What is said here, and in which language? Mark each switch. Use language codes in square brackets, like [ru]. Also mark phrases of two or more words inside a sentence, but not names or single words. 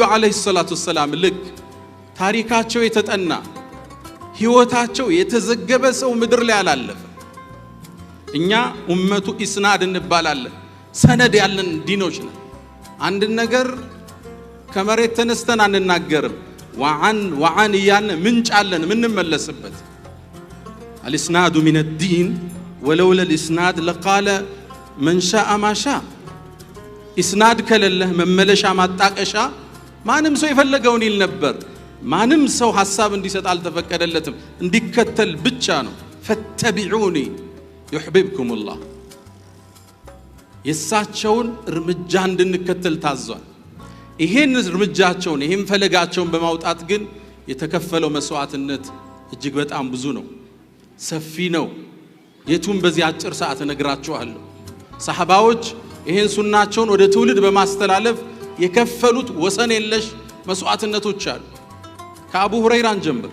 [ar] عليه الصلاة والسلام [am] ልክ ታሪካቸው የተጠና ህይወታቸው የተዘገበ ሰው ምድር ላይ አላለፈ። እኛ [ar] أمة الإسناد [am] እንባላለን፣ ሰነድ ያለን ዲኖች ነን። አንድ ነገር ከመሬት ተነስተን አንናገርም። ወዓን እያልን ምንጭ አለን ምንመለስበት። [ar] الاسناد من الدين ولولا الاسناد لقال من شاء ما شاء اسناد [am] ከለለህ መመለሻ ማጣቀሻ ማንም ሰው የፈለገውን ይል ነበር። ማንም ሰው ሐሳብ እንዲሰጥ አልተፈቀደለትም፣ እንዲከተል ብቻ ነው። [ar] فاتبعوني يحببكم الله [am] የሳቸውን እርምጃ እንድንከተል ታዟል። ይሄን እርምጃቸውን ይሄን ፈለጋቸውን በማውጣት ግን የተከፈለው መስዋዕትነት እጅግ በጣም ብዙ ነው፣ ሰፊ ነው። የቱም በዚህ አጭር ሰዓት እነግራችኋለሁ። ሰሃባዎች ይሄን ሱናቸውን ወደ ትውልድ በማስተላለፍ የከፈሉት ወሰን የለሽ መስዋዕትነቶች አሉ። ከአቡ ሁረይራን ጀምር